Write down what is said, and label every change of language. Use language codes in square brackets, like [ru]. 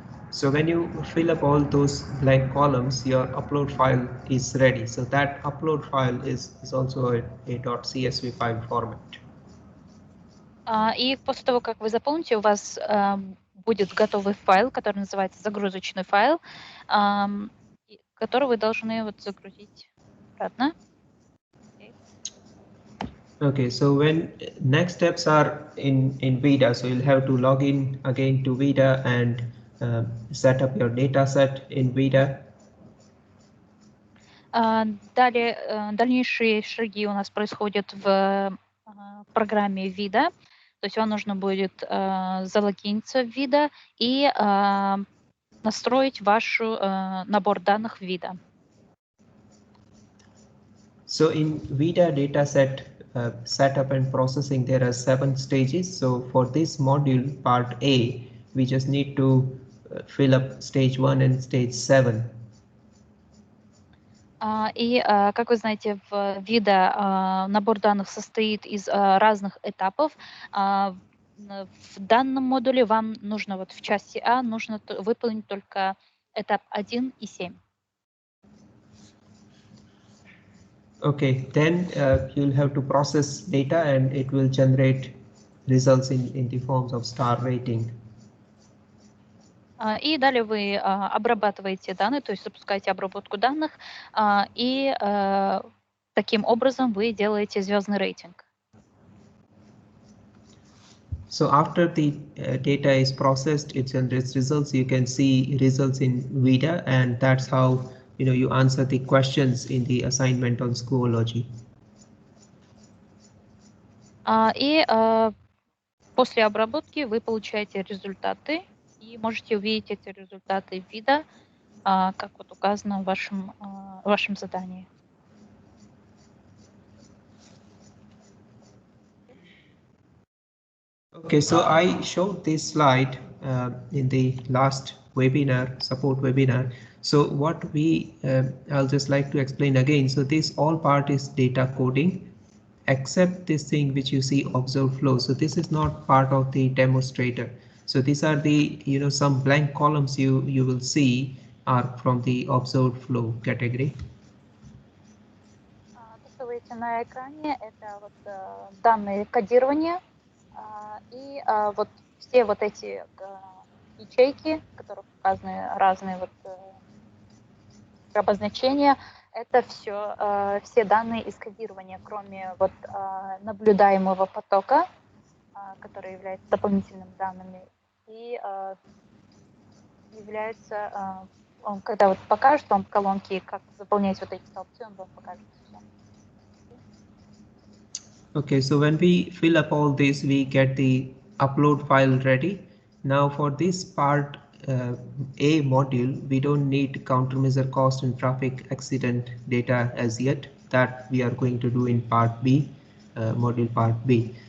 [en] So when you fill up all those blank columns, your upload file is ready. So that upload file is also a .csv file format. [ru] И после того, как вы заполните, у вас будет готовый файл, который называется загрузочный файл, который вы должны загрузить обратно. [en] Okay, so when next steps are in ViDA, so you'll have to log in again to ViDA and set up your data set in ViDA. [ru] Далее дальнейшие шаги у нас происходят в программе ViDA, то есть вам нужно будет залогиниться в ViDA и настроить ваш набор данных в ViDA. [en] So in ViDA dataset setup and processing, there are 7 stages. So for this module, part A, we just need to fill up stage 1 and stage 7. [ru] И, как вы знаете, в ViDA набор данных состоит из разных этапов. В данном модуле вам нужно, в части А, нужно выполнить только этап 1 и 7. [en] Okay, then you'll have to process data and it will generate results in the forms of star rating. [ru] И далее вы обрабатываете данные, то есть запускаете обработку данных, и таким образом вы делаете звездный рейтинг. [en] So after the data is processed, it generates results. You can see results in ViDA, and that's how you answer the questions in the assignment on Schoology. [ru] И после обработки вы получаете результаты и можете увидеть эти результаты в ViDA, как указано в вашем задании. [en] Okay, so I showed this slide in the last webinar, support webinar. So what I'll just like to explain again. So this all part is data coding, except this thing which you see observed flow. So this is not part of the demonstrator. So these are the some blank columns you will see are from the observed flow category. [ru] То, что вы видите на экране, это данные кодирования. И все эти ячейки, в которых указаны разные обозначения, это все данные из кодирования, кроме наблюдаемого потока, который является дополнительными данными и является он когда вот покажет вам в колонке, как заполнять вот эти столбцы, он вам покажет все. [en] Okay, so when we fill up all this, we get the upload file ready. Now for this part A module, we don't need countermeasure cost and traffic accident data as yet. That we are going to do in part B, module part B.